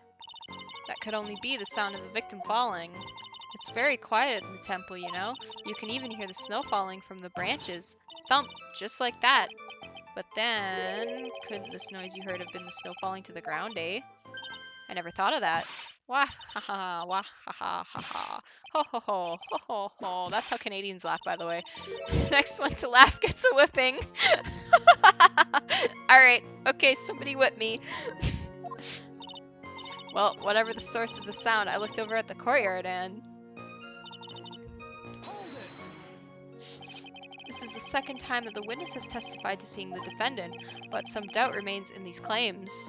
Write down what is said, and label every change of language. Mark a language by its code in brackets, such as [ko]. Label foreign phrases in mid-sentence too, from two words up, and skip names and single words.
[en] That could only be the sound of the victim falling. It's very quiet in the temple, you know. You can even hear the snow falling from the branches. Thump, just like that. But then, could this noise you heard have been the snow falling to the ground, eh? I never thought of that. Wah ha ha, wah ha ha ha ha. Ho ho ho, ho ho ho. That's how Canadians laugh, by the way. Next one to laugh gets a whipping. Alright, okay, somebody whip me. Well, whatever the source of the sound, I looked over at the courtyard and... This is the second time that the witness has testified to seeing the defendant, but some doubt remains in these claims.